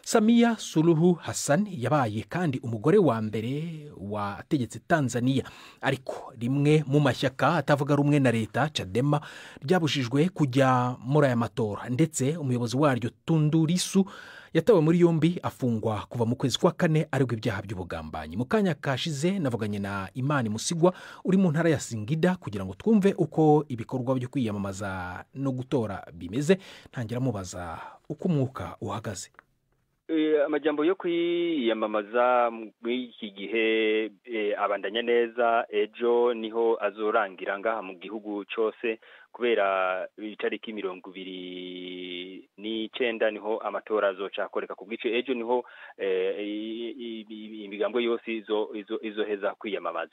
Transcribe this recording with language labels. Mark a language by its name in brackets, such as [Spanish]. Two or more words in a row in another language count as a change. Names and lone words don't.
[Kinyarwanda] Samia Suluhu Hassan yabaye kandi umugore wa mbere wategetse Tanzania, ariko rimwe mu mashyaka atavuga rumwe na leta Chadema ryabujijwe kujya muri aya matora, ndetse umuyobozi waryo Tundu Lissu yatawe muri yombi afungwa kuva mu kwezi kwa kane aregwa ibyaha by'ubugambanyi. Mu kanya kashize navuganye na Imani Musigwa uri mu ntara ya Singida kugira ngo twumve uko ibikorwa byo kwiyamamaza no gutora bimeze. Ntangira mubaza uko umwuka uhagaze. [Rundi] Amajambo yo kwiyamamaza muri iki gihe abandanya neza. Ejo niho azorangira ngaha mu gihugu cyose, kubera itariki 29 niho amatora azocakoreka. ku bw'ico ejo niho imigambo yose izoheza kwiyamamaza.